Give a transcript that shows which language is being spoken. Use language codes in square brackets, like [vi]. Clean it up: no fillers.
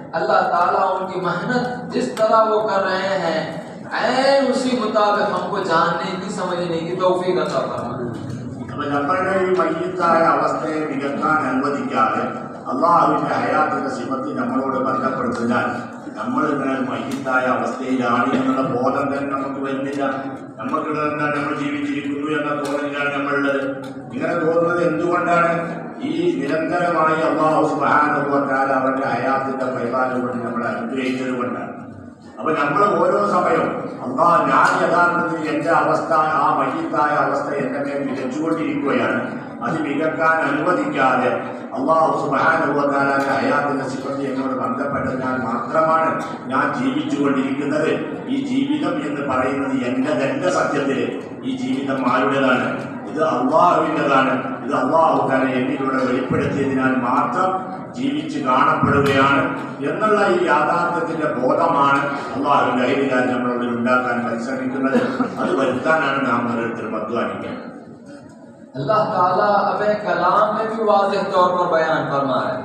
[hi] अल्लाह ताला उनकी मेहनत जिस तरह वो कर रहे हैं, ऐन उसी मुताबिक हमको जानने की, समझने की तौफीक अता फरमाए. [ml] അപ്പൊ നമ്മളുടെ ഈ മയ്യത്തായ അവസ്ഥയെ നികത്താൻ അനുവദിക്കാതെ അള്ളാഹുവിൻ്റെ ഹയാത്തിൻ്റെ സിഫത്ത് നമ്മളോട് ബന്ധപ്പെടുത്തിനാൽ നമ്മൾ ഇങ്ങനെ മയ്യിത്തായ അവസ്ഥയിലാണ് എന്നുള്ള ബോധം തന്നെ നമുക്ക് വരുന്നില്ല. നമുക്കിവിടെ എന്നാൽ നമ്മൾ ജീവിച്ചിരിക്കുന്നു എന്ന തോന്നലിലാണ് നമ്മളുള്ളത്. ഇങ്ങനെ തോന്നുന്നത് എന്തുകൊണ്ടാണ്? ഈ നിരന്തരമായി അല്ലാഹു സുബ്ഹാനഹു വ തആല അവരുടെ ഹയാത്തിൻ്റെ പരിപാലനം കൊണ്ട് നമ്മളെ അനുഗ്രഹിച്ചത് കൊണ്ടാണ്. അപ്പൊ നമ്മൾ ഓരോ സമയവും ഞാൻ യഥാർത്ഥത്തിൽ എൻ്റെ അവസ്ഥ, ആ മയ്യിത്തായ അവസ്ഥ എൻ്റെ മേൽ വിതച്ചുകൊണ്ടിരിക്കുകയാണ്. അത് വികക്കാൻ അനുവദിക്കാതെ അല്ലാഹു സുബ്ഹാനഹു വ തആലയുടെ ഹയാത്തിൻ്റെ സിഫത്ത് എന്നോട് ബന്ധപ്പെട്ടതിനാൽ മാത്രമാണ് ഞാൻ ജീവിച്ചുകൊണ്ടിരിക്കുന്നത്. ഈ ജീവിതം എന്ന് പറയുന്നത് എൻ്റെ സത്യത്തിൽ ഈ ജീവിതം ആരുടേതാണ്? ഇത് അള്ളാഹുവിൻ്റെതാണ്. ഇത് അള്ളാഹു തആല എന്നിലൂടെ വെളിപ്പെടുത്തിയതിനാൽ മാത്രം ജീവിച്ച് കാണപ്പെടുകയാണ് എന്നുള്ള ഈ യാഥാർത്ഥ്യത്തിന്റെ ബോധമാണ് അള്ളാഹുവിന്റെ ഐതിഹ്യം നമ്മളുള്ളിൽ ഉണ്ടാക്കാൻ പരിശ്രമിക്കുന്നത്. അത് വരുത്താനാണ് നാം ഓരോരുത്തരും अध्वानिക്കുന്നത്. [hi] अल्लाह ताला अपने कलाम में भी वाज़ेह तौर पर बयान फरमा रहा है।